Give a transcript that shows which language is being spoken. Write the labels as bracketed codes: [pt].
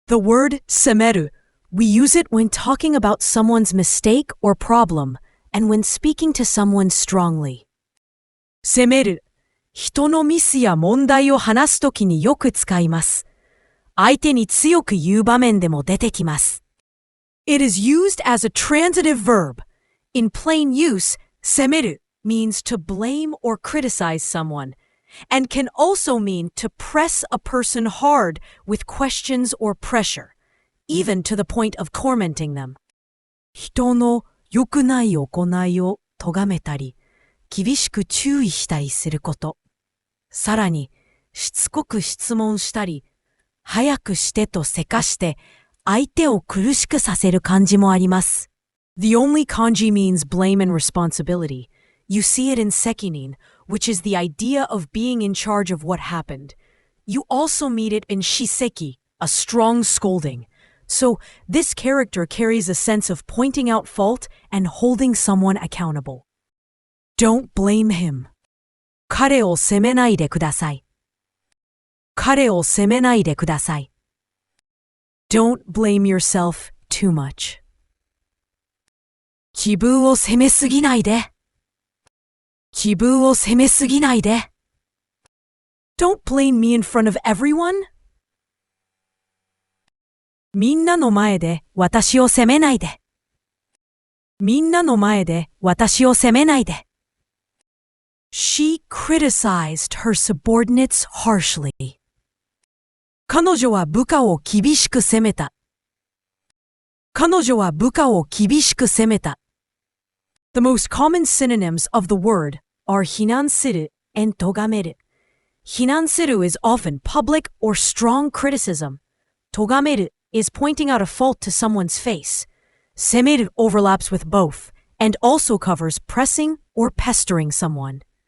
[en] The word 責める. We use it when talking about someone's mistake or problem and when speaking to someone strongly. [ja] 責める. 人のミスや問題を話すときによく使います。相手に強く言う場面でも出てきます。 [en] It is used as a transitive verb. In plain use, 責める means to blame or criticize someone, and can also mean to press a person hard with questions or pressure, even to the point of tormenting them. [ja] 人の良くない行いを咎めたり、厳しく注意したりすること。さらに、しつこく質問したり、早くしてとせかして、相手を苦しくさせる感じもあります。 [en] The only kanji means blame and responsibility. You see it in sekinin, which is the idea of being in charge of what happened. You also meet it in shiseki, a strong scolding. So, this character carries a sense of pointing out fault and holding someone accountable. Don't blame him. [ja] 彼を責めないでください。彼を責めないでください。 [en] Don't blame yourself too much. [ja] 自分を責めすぎないで。自分を責めすぎないで。 [en] Don't blame me in front of everyone. [ja] みんなの前で私を責めないで。みんなの前で私を責めないで。 [en] She criticized her subordinates harshly. [ja] 彼女は部下を厳しく責めた。彼女は部下を厳しく責めた。 [en] The most common synonyms of the word are 非難する and 咎める。非難する is often public or strong criticism. 咎める is pointing out a fault to someone's face. 責める overlaps with both and also covers pressing or pestering someone.